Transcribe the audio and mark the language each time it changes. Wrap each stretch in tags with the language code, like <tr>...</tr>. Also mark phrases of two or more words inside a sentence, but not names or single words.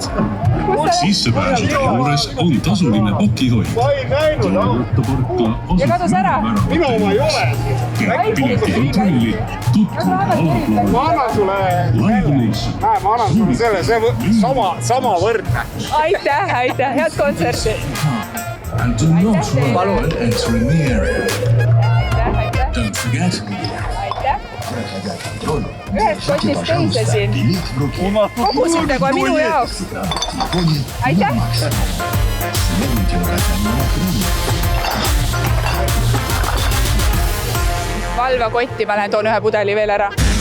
<et>Sissepääsude juures on tasuline pakihoid. Ja kadus ära. Minu oma ei ole. Pileti kontrolli tutvuda avakuul. Ma annan sulle selle, sama võrdne. Aitäh, head kontserti.</et> <en>And do not run when entering the area. Don't forget.</en> <et>Ühest kotist teise siin. Kogusite kohe minu jaoks. Aitäh. Valva kotti, ma lähen toon ühe pudeli veel ära.</et>